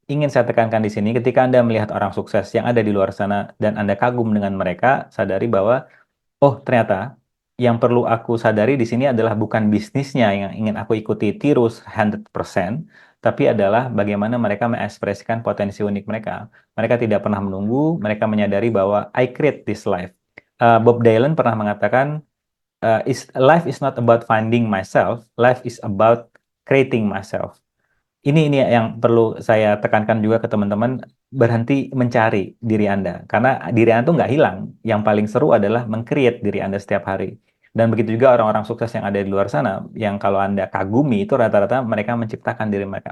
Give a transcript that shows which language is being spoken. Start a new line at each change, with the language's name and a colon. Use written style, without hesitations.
Indonesian: ingin saya tekankan di sini, ketika Anda melihat orang sukses yang ada di luar sana dan Anda kagum dengan mereka, sadari bahwa oh, ternyata yang perlu aku sadari di sini adalah bukan bisnisnya yang ingin aku ikuti tiru 100%, tapi adalah bagaimana mereka mengekspresikan potensi unik mereka. Mereka tidak pernah menunggu, mereka menyadari bahwa
English: I create this life. Bob Dylan
Indonesian: pernah mengatakan,
English: life is not about finding myself, life is about creating myself.
Indonesian: Ini yang perlu saya tekankan juga ke teman-teman, berhenti mencari diri Anda. Karena diri Anda tuh nggak hilang. Yang paling seru adalah meng-create diri Anda setiap hari. Dan begitu juga orang-orang sukses yang ada di luar sana, yang kalau Anda kagumi, itu rata-rata mereka menciptakan diri mereka.